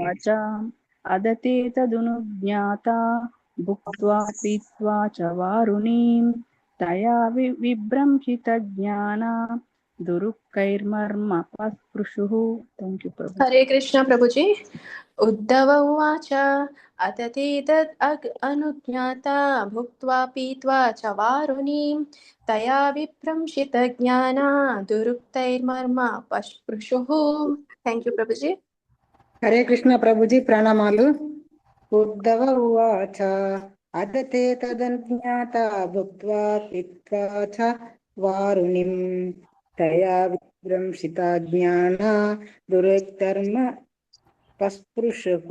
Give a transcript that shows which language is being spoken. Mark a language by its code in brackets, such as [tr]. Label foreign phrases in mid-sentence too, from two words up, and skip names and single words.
[sa] ఉవాచ అదతే తదనుజ్ఞాత భుక్త్వా పీత్వా చ వారుణీం తయా విభ్రంశిత జ్ఞాన దురుక్కైర్మర్మ పస్పృశుః. [en] thank you ప్రభు. [sa] హరే కృష్ణ ప్రభుజీ. ఉద్ధవ ఉవాచ అత ते तद् अनुज्ञाता भुक्त्वा पीत्वा च वारुणीं तया विभ्रंशितज्ञाना दुरुक्तैर्मर्म पस्पृशुः. [en] thank you ప్రభుజీ. [sa] హరే కృష్ణ [te] ప్రభుజీ, ప్రణామాలు. [sa] ఉద్ధవ ఉవాచ అదతే తదనుజ్ఞాత భుక్త్వా పీత్వా చ వారుణిం తయా విభ్రంశిత జ్ఞాన దురుక్తర్మ పస్పృశుః.